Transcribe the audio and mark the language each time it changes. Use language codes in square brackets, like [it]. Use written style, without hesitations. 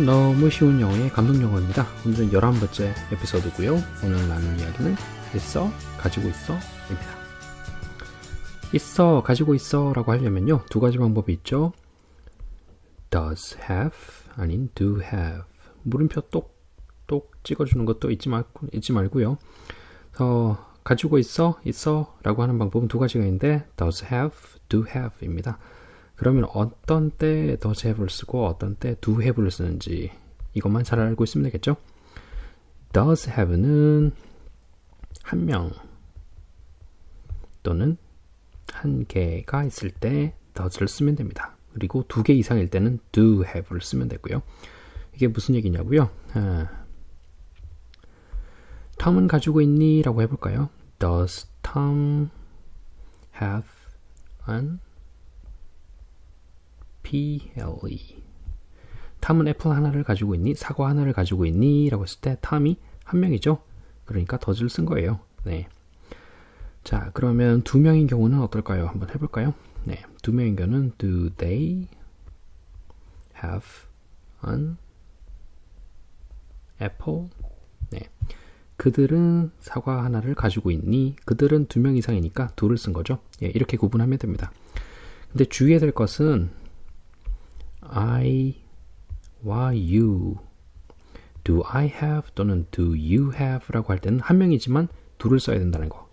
[ko] 너무 쉬운 영어의 감동영어입니다. 오늘은 11번째 에피소드고요. 오늘 나눌 이야기는 있어, 가지고 있어 입니다. 있어, 가지고 있어 라고 하려면요, 두 가지 방법이 있죠. [en] does have [ko] 아닌 [en] do have. [ko] 물음표 똑똑 찍어주는 것도 잊지 말고요. 가지고 있어 라고 하는 방법은 두 가지가 있는데 does have, do have 입니다. 그러면 어떤 때 does have를 쓰고 어떤 때 do have를 쓰는지 이것만 잘 알고 있으면 되겠죠? does have는 한 명 또는 한 개가 있을 때 does를 쓰면 됩니다. 그리고 두 개 이상일 때는 do have를 쓰면 되고요. 이게 무슨 얘기냐고요? 톰은 가지고 있니? 라고 해볼까요? [en] Does Tom have an PLE? [ko] 탐은 애플 하나를 가지고 있니? 사과 하나를 가지고 있니? 라고 했을 때 탐이 한 명이죠. 그러니까 does를 쓴 거예요. 네. 자, 그러면 두 명인 경우는 어떨까요? 한번 해볼까요? 네, 두 명인 경우는 [en] do they have an apple? [ko] 네. 그들은 사과 하나를 가지고 있니? 그들은 두 명 이상이니까 do를 쓴 거죠. 예, 이렇게 구분하면 됩니다. 근데 주의해야 될 것은 I와 you, do I have 또는 do you have 라고 할 때는 한 명이지만 do를 써야 된다는 거.